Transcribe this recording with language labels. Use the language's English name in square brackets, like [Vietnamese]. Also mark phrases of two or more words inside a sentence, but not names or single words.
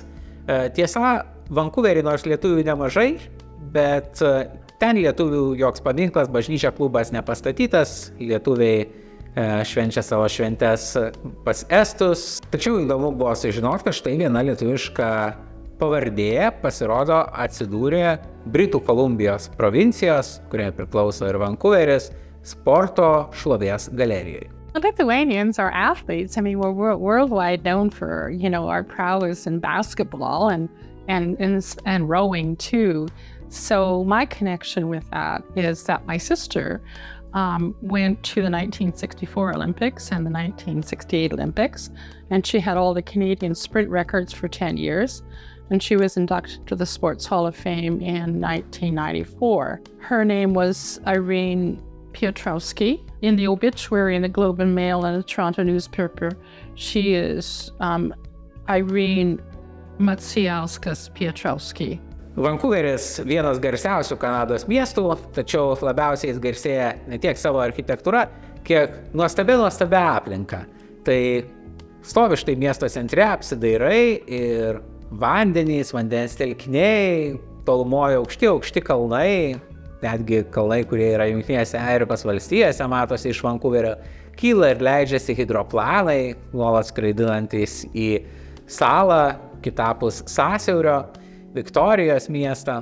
[Lithuanian] Tiesa, Vancouverį nors lietuvių nemažai, bet ten lietuvių joks paminklas, bažnyčia, klubas nepastatytas, lietuviai švenčia savo šventes pas estus. Tačiau įdomu buvo sužinoti, kad štai viena lietuviška pavardė pasirodo atsidūrė Britų Kolumbijos provincijos, kuriai priklauso ir Vancouveris, sporto šlovės galerijoje. [English] Lithuanians are athletes. I mean, we're worldwide known for, our prowess in basketball and rowing too. So my connection with that is that my sister went to the 1964 Olympics and the 1968 Olympics, and she had all the Canadian sprint records for 10 years. And she was inducted to the Sports Hall of Fame in 1994. Her name was Irene Piotrowski. In the obituary in the Globe and Mail and the Toronto newspaper, she is Irene Macijauskas Piotrowski. [Lithuanian] Vankuveris vienas garsiausių Kanados miestų, tačiau labiausiai jis garsėja ne tiek savo architektūra, kiek nuostabia aplinka. Tai stovi štai miesto centre, apsidairai ir vandenys, vandens telkiniai, tolumoje aukšti kalnai, netgi kalnai, kurie yra Jungtinėse Amerikos valstijose, matosi iš Vankuverio, kyla ir leidžiasi hidroplanai, nuolat skraidinantys į salą, kitapus Sąsiaurio, Viktorijos miestą.